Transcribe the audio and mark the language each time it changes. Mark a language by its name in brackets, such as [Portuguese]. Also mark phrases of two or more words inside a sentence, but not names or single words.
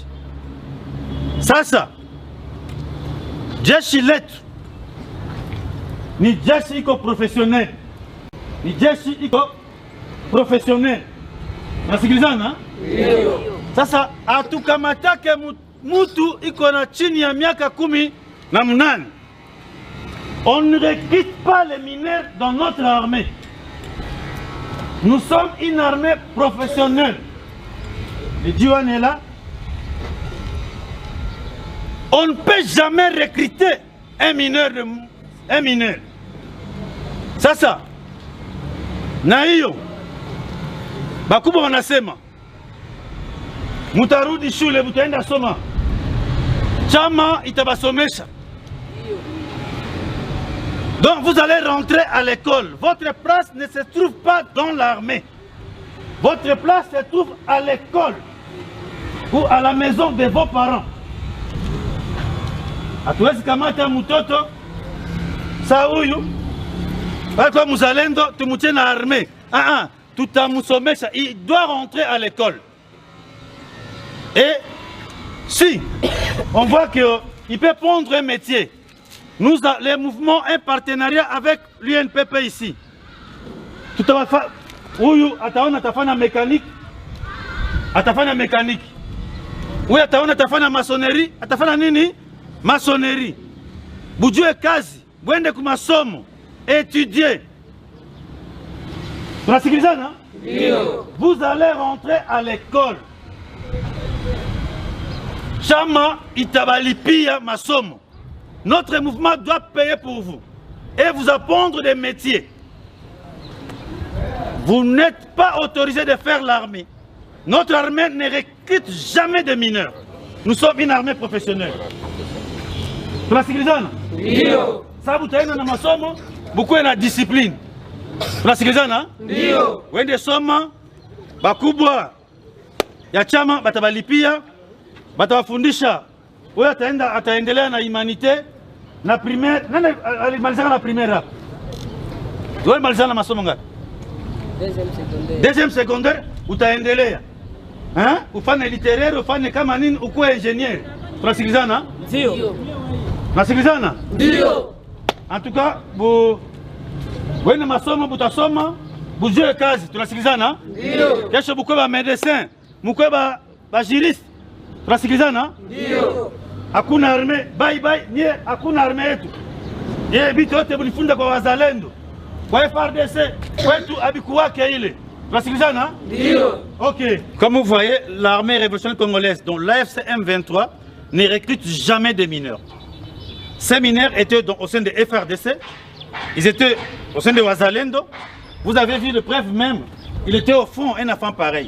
[Swahili] Sasa jeshi letu ni jeshi iko professionnel, ni jeshi iko professionnel. Nasikilizana? Ndio. Sasa atukamatake mutu iko na chini ya miaka 18. [French] On ne recrute pas les mineurs dans notre armée. Nous sommes une armée professionnelle. Le Diwan est là. On ne peut jamais recruter un mineur. [Swahili] Sasa na hiyo bakubwa wanasema mutarudi shule, mutaenda soma, chama itabasomesha. [French] Donc vous allez rentrer à l'école. Votre place ne se trouve pas dans l'armée. Votre place se trouve à l'école ou à la maison de vos parents. [Swahili] Hatuwezi kamata mtoto saa huyu kwa muzalendo tumutie na armée. Tutamusomesha. [French] Il doit rentrer à l'école. Et si on voit qu'il peut prendre un métier, nous, les mouvements, un partenariat avec l'UNPP ici. Tout à fait. [Swahili] Huyu ataona atafanya mécanique, atafanya mécanique. Huyu ataona atafanya maçonnerie, atafanya nini? Maçonnerie. Bujue kazi, bwende ku masomo, étudier. Tunasikilizana? Ndio. [French] Vous allez rentrer à l'école. [Swahili] Chama itabalipia masomo. [French] Notre mouvement doit payer pour vous et vous apprendre des métiers. Vous n'êtes pas autorisé de faire l'armée. Notre armée ne recrute jamais de mineurs. Nous sommes une armée professionnelle. [Swahili] Tunasikilizana? Ndio. Sababu taenda na masomo, bukuwe na discipline. Tunasikilizana? Ndio. Wende soma, bakubwa ya chama batabalipia, batawafundisha. Wewe ataendelea na humanité na primaire. Nani alimalizana na primaire hapa? Wewe malizana masomo ngapi? [French] Deuxième secondaire utaendelea. [Swahili] Ufanye littéraire, ufanye kama nini, ukuwe ingénieur. Tunasikilizana? Ndio. Tunasikilizana? Ndio. [French] En tout cas, [Swahili] wewe masomo butasoma, bujue kazi. Tunasikilizana? Ndio. Kesho bukuwe ba médecin, mukuwe ba juriste. Tunasikilizana? Ndio. Hakuna arme, [English] bye bye, [Swahili] nie hakuna arme yetu. Ye bitu yote bulifunda kwa wazalendo. Kwa FARDC, kwetu abikuwake ile. Tunasikilizana? Ndio. [French] OK. Comme vous voyez, l'armée révolutionnaire congolaise, dont l'AFC M23, ne recrute jamais de mineurs. Ces mineurs étaient au sein de FARDC, ils étaient au sein de Wazalendo. Vous avez vu le preuve même, il était au fond un enfant pareil.